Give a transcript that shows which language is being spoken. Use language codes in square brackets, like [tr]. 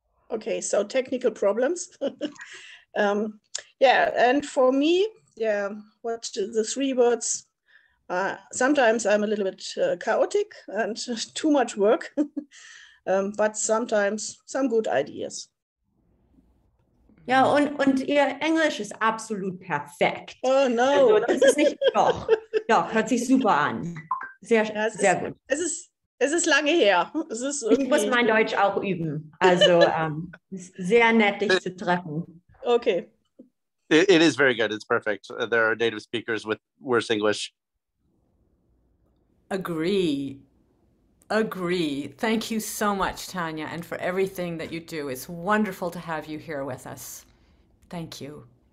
[en] Okay, so technical problems. Yeah, and for me, yeah, what the 3 words, sometimes I'm a little bit chaotic and too much work, but sometimes some good ideas. [de] Ja, und ihr Englisch ist absolut perfekt. [en] Oh no. [de] Also, das ist nicht, doch, hört sich super an. Sehr, Ja, sehr gut. Es ist lange her. Es ist Ich muss mein Deutsch auch üben. Also, ist sehr nett, dich zu treffen. [en] Okay. It is very good. It's perfect. There are native speakers with worse English. Agree. Thank you so much, Tanya, and for everything that you do. It's wonderful to have you here with us. Thank you.